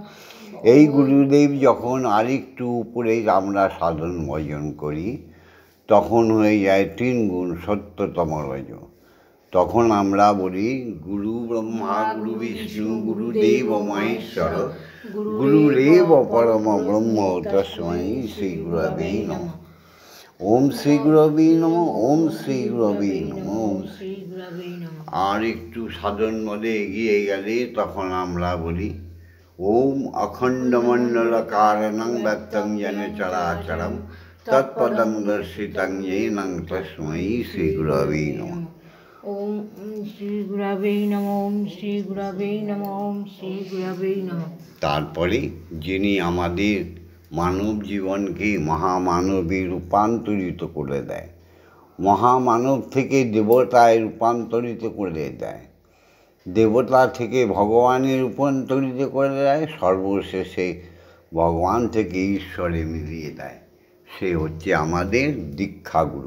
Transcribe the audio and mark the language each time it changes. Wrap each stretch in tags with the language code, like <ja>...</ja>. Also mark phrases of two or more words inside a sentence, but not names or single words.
<bn>এই গুরুদেব যখন আরেকটু উপরে আমরা সাধন ভজন করি তখন হয়ে যায় 3 গুণ সত্যতম রজ। তখন আমরা বলি</bn> <sa>গুরু ব্রহ্মা গুরু বিষ্ণু গুরুদেব মহেশ্বর গুরুরেব পরম ব্রহ্ম তস্मै শ্রীগুরবে নমঃ। ওম শ্রী গুরবে নমঃ, ওম শ্রী গুরবে নমঃ, ওম শ্রী গুরবে নমঃ।</sa> <bn>আর একটু সাধন মধ্যে এগিয়ে গেলে তখন আমরা বলি</bn> <sa>ওম অখণ্ডমণ্ডলকারণং ব্যক্তং যেন চরাচরম তৎপদং দর্শিতং येनं তস্मै শ্রী গুরবে নমঃ। ওম শ্রী গুরবে নমঃ, ওম শ্রী গুরবে নমঃ, ওম শ্রী গুরবে নমঃ।</sa> <bn>তারপরে যিনি আমাদের মানব জীবনকে মহামানবে রূপান্তরিত করে দেয়, মহামানব থেকে দেবতায় রূপান্তরিত করে দেয়, দেবতা থেকে ভগবানে রূপান্তরিত করে দেয়, সর্বশেষে ভগবান থেকে ঈশ্বরে মিলিয়ে দেয়, সে হচ্ছে আমাদের দীক্ষাগুরু।</bn>